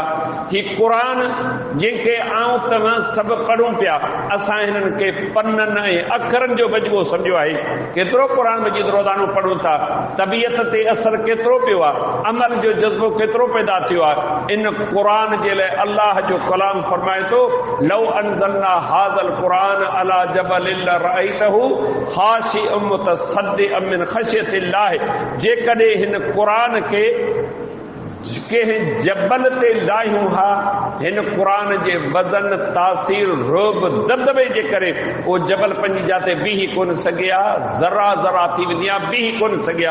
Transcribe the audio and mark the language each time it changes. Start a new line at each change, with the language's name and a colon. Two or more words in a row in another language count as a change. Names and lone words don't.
Sindhi: ही क़ुरान जंहिंखे आऊं तव्हां सभु पढ़ूं पिया, असां हिननि खे पन्ननि ऐं अखरनि जो मजमूओ सम्झो आहे। केतिरो क़ुरान मजीद रोज़ानो पढ़ूं था, तबियत ते असर केतिरो पियो आहे, अमल जो जज़्बो केतिरो पैदा थियो आहे। इन क़ुरान जे लाइ अल्लाह जो कलाम फरमाए थो,
Arabic: لو أنزلنا هذا القرآن على جبل لرأيته خاشعا متصدعا من خشية الله.
Sindhi: जेकॾहिं हिन क़ुरान खे कंहिं जबल ते लाहियूं हा, हिन क़ुरान जे वज़न तासीर रोब दबदबे जे करे उहो जबल पंहिंजी जाते बीही कोन सघिया, ज़रा ज़रा थी वेंदी आहे, बीही कोन सघिया।